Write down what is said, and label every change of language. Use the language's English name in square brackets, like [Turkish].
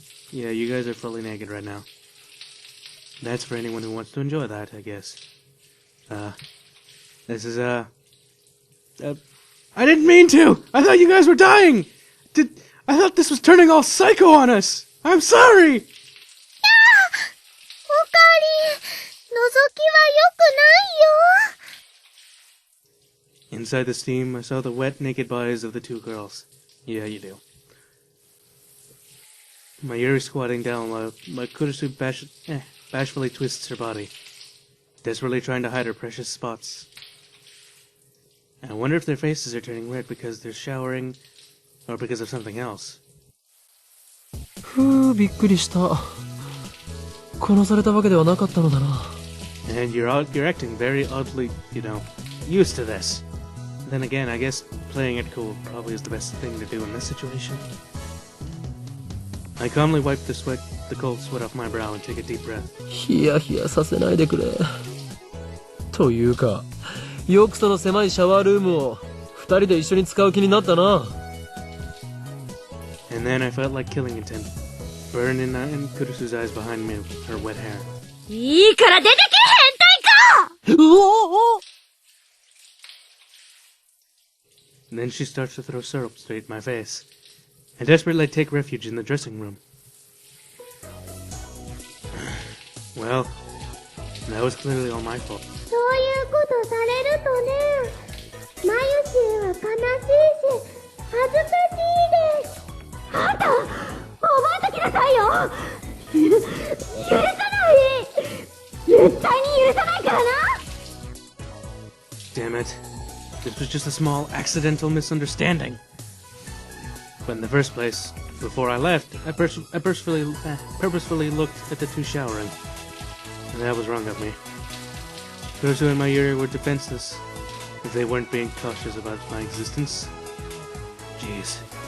[English] Yeah, you guys are fully naked right now. That's for anyone who wants to enjoy that, I guess. This is, I didn't mean to! I thought you guys were dying! I thought this was turning all psycho on us! I'm sorry! [Japanese] オカリ、覗きは良くないよ。 [English] Inside the steam, I saw the wet, naked bodies of the two girls. Yeah, you do. Mayuri squatting down while Kurisu bashfully twists her body, desperately trying to hide her precious spots. I wonder if their faces are turning red because they're showering, or because of something else. [Japanese] ふうびっくりした。殺されたわけではなかったのだな。 [English] And you're acting very oddly, used to this. Then again, I guess playing it cool probably is the best thing to do in this situation. I calmly wipe the cold sweat off my brow and take a deep breath. [Japanese] ヒヤヒヤさせないでくれ。というか、よくその狭いシャワールームを二人で一緒に使う気になったな。 [English] And then I felt like killing intent. Burn in Kurisu's eyes behind me with her wet hair. [Japanese] いいから出てけ、変態か！うおお [English] And then she starts to throw syrup straight in my face. I desperately take refuge in the dressing room. Well, that was clearly all my fault. [Japanese] そういうことされるとね、マユシーは悲しいし、恥ずかしいです。あんた、覚えときなさいよ。許さない。絶対に許さないからな。 [English] Damn it. This was just a small accidental misunderstanding. But in the first place, before I left, I purposefully looked at the two showering. And that was wrong of me. Kurisu and Mayuri were defenseless if they weren't being cautious about my existence. Jeez.